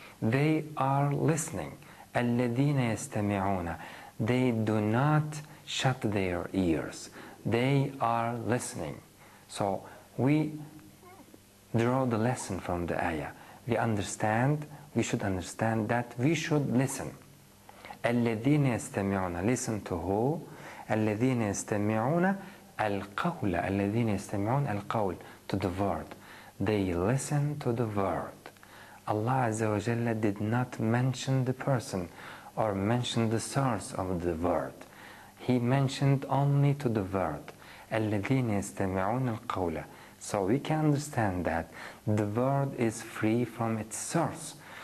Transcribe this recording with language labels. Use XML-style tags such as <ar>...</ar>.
<en>They are listening.</en> <ar>الَّذِينَ يَسْتَمِعُونَ,</ar> <en>they do not shut their ears. They are listening. So we draw the lesson from the ayah. We should understand that we should listen.</en> <ar>الَّذِينَ يَسْتَمِعُونَ,</ar> <en>listen to who?</en> <ar>الذين يستمعون القول الذين يستمعون القول</ar> <en>to the word. They listen to the word. Allah Azza wa Jalla did not mention the person or mention the source of the word. He mentioned only to the word.</en> <ar>الذين يستمعون القول.</ar> <en>So we can understand that the word is free from its source.</en>